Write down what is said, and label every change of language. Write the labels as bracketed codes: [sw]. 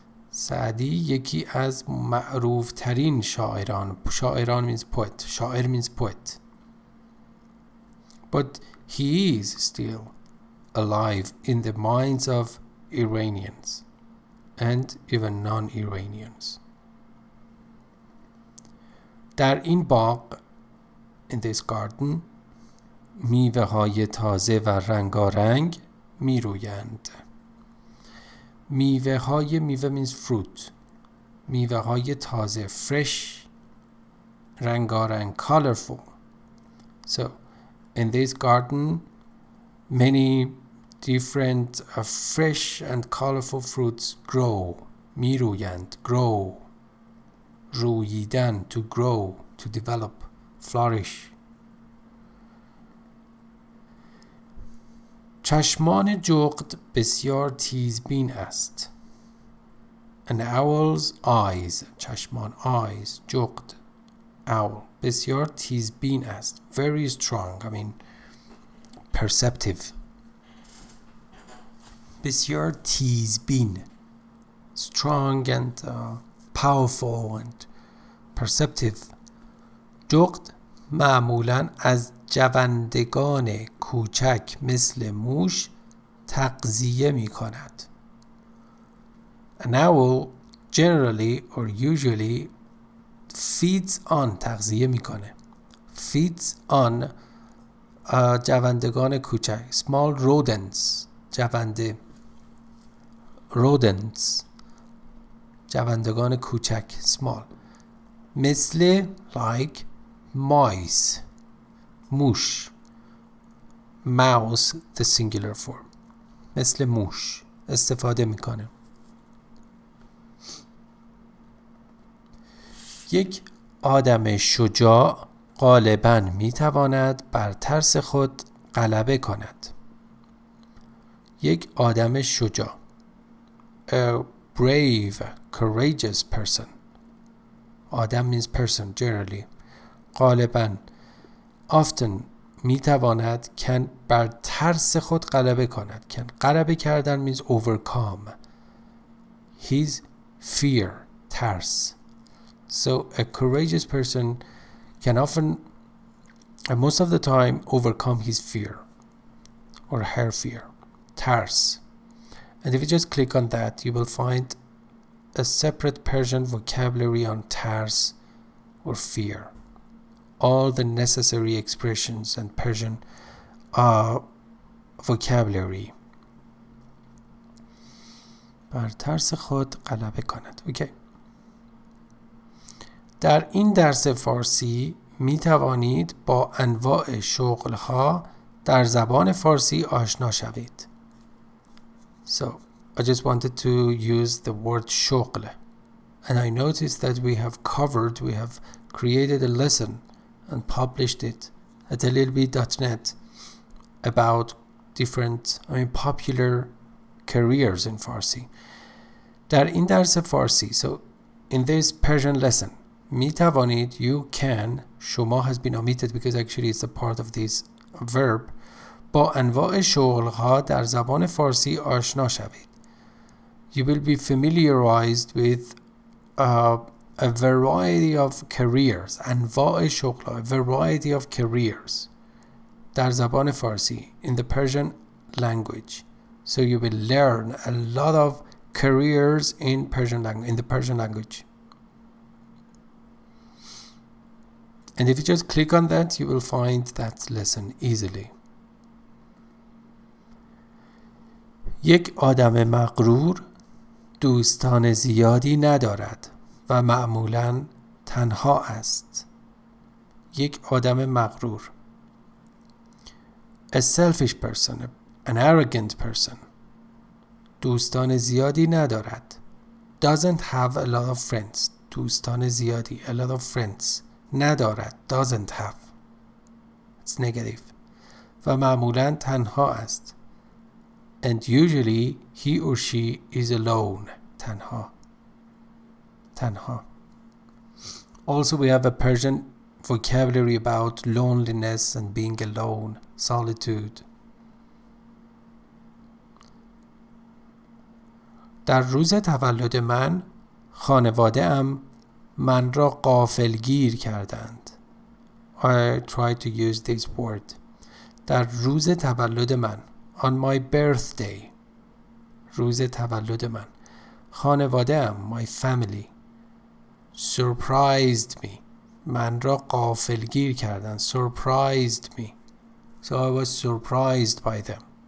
[fa] سعدی یکی از معروف ترین شاعران [en] means poet, شاعر means poet, but he is still alive in the minds of Iranians and even non-Iranians. [fa] در این باغ, [en] in this garden, [fa] میوه های تازه و رنگارنگ می رویند. میوه [en] means fruit, [fa] میوه های تازه, fresh, رنگارنگ, colorful. [en] So in this garden many different fresh and colorful fruits grow. [fa] می رویند, [en] grow, روییدن, to grow, to develop, flourish. [fa] چشمان جغد بسیار تیزبین است. [en] An owl's eyes. چشمان eyes. جغد owl. [fa] بسیار تیزبین است. [en] Very strong. I mean perceptive. [fa] بسیار تیزبین. [en] Strong and powerful and perceptive. [fa] جغد معمولاً از جوندگان کوچک مثل موش تغذیه می کند. [en] An owl generally or usually feeds on [fa] تغذیه می کنه. [en] Feeds on [fa] جوندگان کوچک. [en] Small rodents. جونده. Rodents. [fa] جوندگان کوچک. Small. [en] مثل like mice. موش. Mouse the singular form. [fa] مثل موش استفاده میکنه. یک آدم شجاع غالباً میتواند بر ترس خود غلبه کند. یک آدم [en] شجاع. A brave, courageous person. آدم means person generally. [fa] غالباً often میتواند can بر ترس خود غلبه کند. [en] can [fa] غلبه کردن [en] means overcome his fear. [fa] ترس. [en] So a courageous person can often and most of the time overcome his fear or her fear. ترس. And if you just click on that, you will find a separate Persian vocabulary on tars or fear. All the necessary expressions and Persian vocabulary. [fa] بر ترس خود غلبه کند. Okay. در این درس فارسی می توانید با انواع شغل‌ها در زبان فارسی آشنا شوید. [en] So, I just wanted to use the word شغل. And I noticed that we have created a lesson and published it at alilbi.net about different, popular careers in Farsi. [fa] در این درس فارسی, [en] so in this Persian lesson, [fa] می توانید, [en] you can, شما has been omitted because actually it's a part of this verb, [fa] با انواع شغل‌ها در زبان فارسی آشنا شوید. [en] You will be familiarized with a variety of careers. [fa] انواع شغل‌ها, [en] a variety of careers [fa] در زبان فارسی [en] in the Persian language. So you will learn a lot of careers in the Persian language. And if you just click on that, you will find that lesson easily. [fa] یک آدم مغرور دوستان زیادی ندارد و معمولاً تنها است. یک آدم مغرور. [en] A selfish person, an arrogant person. [fa] دوستان زیادی ندارد. [en] Doesn't have a lot of friends. [fa] دوستان زیادی, [en] a lot of friends. ندارد, doesn't have. It's negative. [fa] و معمولاً تنها است. [en] And usually he or she is alone. [fa] تنها. [en] Also we have a Persian vocabulary about loneliness and being alone, solitude. [fa] در روز تولد من خانواده‌ام من را غافلگیر کردند. [en] I tried to use this word. [fa] در روز تولد من, [en] on my birthday. [fa] روز تولد من. [en] خانواده‌ام, my family, surprised me. [fa] من را غافلگیر کردند. [en] Surprised me. So I was surprised by them.